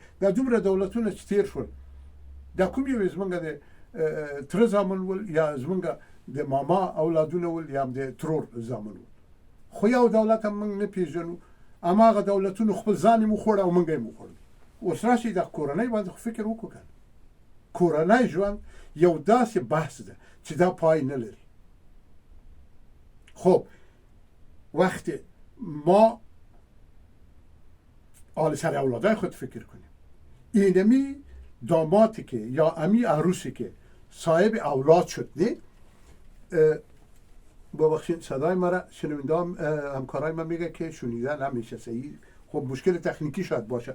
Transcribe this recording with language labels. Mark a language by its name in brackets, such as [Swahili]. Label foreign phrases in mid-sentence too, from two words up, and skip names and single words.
[Pashto] دا دومره دولتونه چې تیر شول، دا کوم یو زمونږ د تره زامن ول، یا زمونږ د ماما اولادونه ول، یا د ترور زامن ول، خو یو دولت هم موږ نه پېژنو. هماغه دولتونو خپل ځان یې وخوړه او موږ یې وخوړو. اوس راشئ د کورنۍ باندې خو فکر وکړو که کورنۍ ژوند یو داسې بحث ده چې دا پای نه لري. [Persian] خب وقتی ما حال سر اولادای خود فکر کنیم، اینمی دامادی که یا امی عروسی که صاحب اولاد شد، نه ببخشید صدای مرا شنونده همکارای من میگه که شنیدن نمیشه صحیح، خب مشکل تکنیکی شاید باشه.